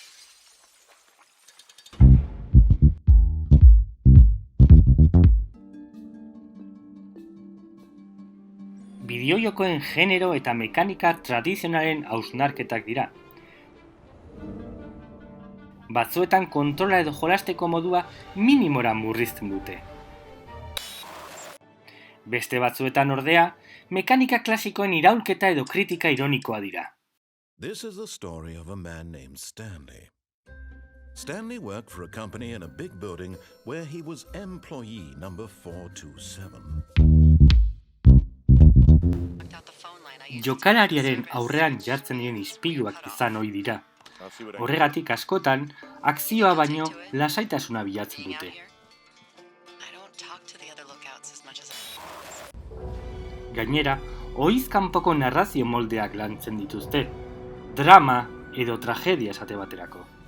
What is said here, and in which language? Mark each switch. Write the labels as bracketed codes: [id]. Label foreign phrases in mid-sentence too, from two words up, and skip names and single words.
[eu] Bideojokoen genero eta mekanika tradizionalen hausnarketak dira. Batzuetan kontrola edo jolasteko modua minimora murrizten dute. Beste batzuetan ordea, mekanika klasikoen iraulketa edo kritika ironikoa dira. [en] This is the story of a man named Stanley. Stanley worked for a company in a big building where he was employee number 427. [eu] Jokalariaren aurrean jartzen diren ispiluak izan ohi dira. Horregatik askotan, akzioa baino lasaitasuna bilatzen dute. Gainera, ohiz kanpoko narrazio moldeak lantzen dituzte, drama edo tragedia esate baterako.